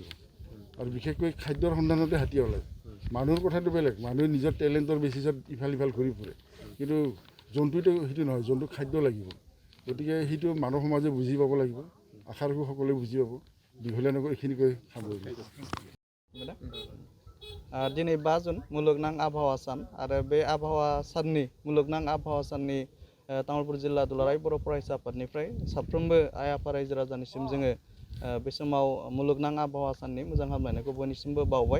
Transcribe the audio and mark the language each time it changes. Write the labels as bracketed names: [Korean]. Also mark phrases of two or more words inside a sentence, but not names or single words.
[Assamese] আৰু বিশেষকৈ খাদ্যৰ সন্ধানতে হাতী ওলায়। মানুহৰ কথাটো বেলেগ, মানুহে নিজৰ টেলেণ্টৰ বেচিছত ইফাল সিফাল ঘূৰি ফুৰে, কিন্তু জন্তুটো সেইটো নহয়, জন্তুক খাদ্য লাগিব। গতিকে সেইটো মানৱ সমাজে বুজি পাব লাগিব, আশা ৰাখোঁ সকলোৱে বুজি পাব। দীঘলীয়া নগৰ এইখিনিকৈ সামৰিলোঁ। [Bodo] दिनै 5 जुन मुलुगनां आबहावा सान आरो बे आबहावा साननि मुलुगनां आबहावा साननि तामुलपुर जिल्ला दुलाराय बर' फरायसा आफादनिफ्राय साफ्रोमबो आइ आफा रायजो राजानिसिम जोङो बे समाव मुलुगनां आबहावा साननि मोजां हामलायनायखौ बयनिसिमबो बावबाय।